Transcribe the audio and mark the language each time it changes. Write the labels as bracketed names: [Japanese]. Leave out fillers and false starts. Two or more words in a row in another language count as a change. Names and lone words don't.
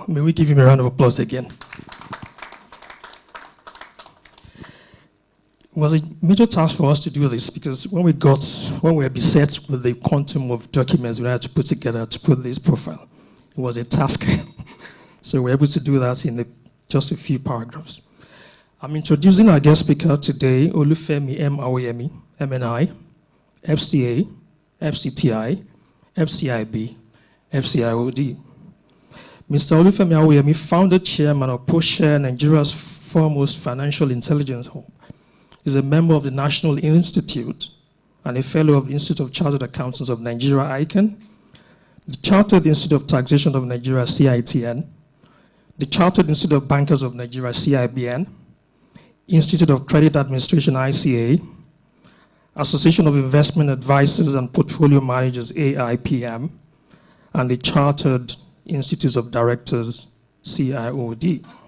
[English] May we give him a round of applause again. It was a major task for us to do this because when we were beset with the quantum of documents we had to put together to put this profile, it was a task. So we were able to do that in just a few paragraphs. I'm introducing our guest speaker today, Olufemi M. Awuyemi, MNI, FCA, FCTI, FCIB, FCIOD. Mr. Olufemi Awuyemi, founder chairman of PostShare, Nigeria's foremost financial intelligence hub, is a member of the National Institute and a fellow of the Institute of Chartered Accountants of Nigeria, ICANN, the Chartered Institute of Taxation of Nigeria, CITN, the Chartered Institute of Bankers of Nigeria, CIBN, Institute of Credit Administration, ICA, Association of Investment Advisors and Portfolio Managers, AIPM, and the Chartered Institute of Directors, CIOD.